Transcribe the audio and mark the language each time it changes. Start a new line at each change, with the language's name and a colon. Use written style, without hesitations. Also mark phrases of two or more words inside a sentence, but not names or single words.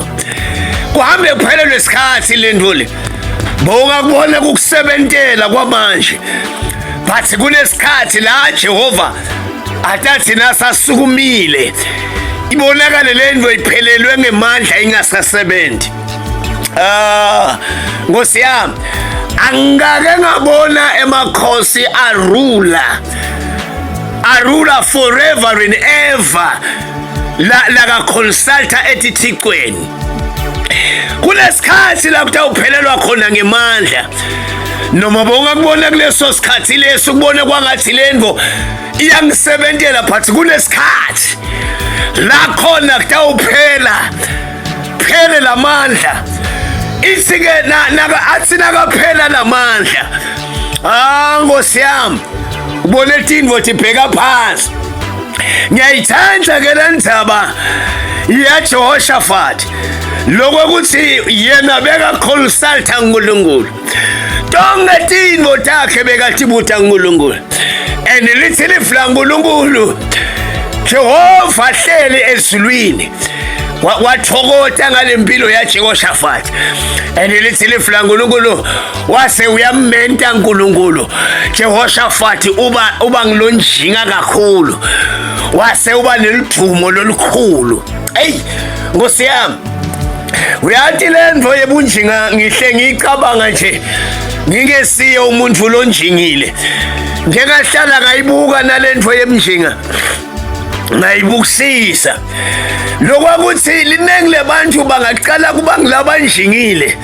Swati: Kuhambe kuphela lesikhathi lendvo le bowungakubona kukusebentela kwamanje, but kunesikhathi la Jehova atathi nasasukumile ibonakale lendvo iphelelwe ngemandla ingasasebenzi. Nkosi yami, angake ngabona emakhosi arula
English: forever and
Swati: ever la ka consulta etithikweni kunesikhathi la kutawuphelelwa khona ngemandla noma bongakubona kuleso sikhathi leso kubone kwangathi lendvo iyangisebentela but kunesikhathi la khona kutawuphela lamandla isike athina kaphela lamandla Nkosi yami ubone tindvo tibheka phansi ngiyayithanda ke le ndaba ya Jehoshaphat lokuthi yena beka consulta uNkulunkulu tonke tindvo takhe bekatibuta uNkulunkulu and lithi lifla uNkulunkulu Jehova hleli ezulwini wathokota ngalempilo ya Jehoshaphat and lithi lifla uNkulunkulu wase uyammenta uNkulunkulu Jehoshaphat uba ngilonjinga kakhulu wase uba nelithumo lolukhulu hey Nkosi yami uyathi lendvo yebunjinga ngihle ngicabanga nje ngingesiye umuntu lonjingile njengahlala ngayibuka nalendvo yebunjinga ngayibukisisa lokwakuthi linengi lebantu bangaqala kuba ngilabanjingile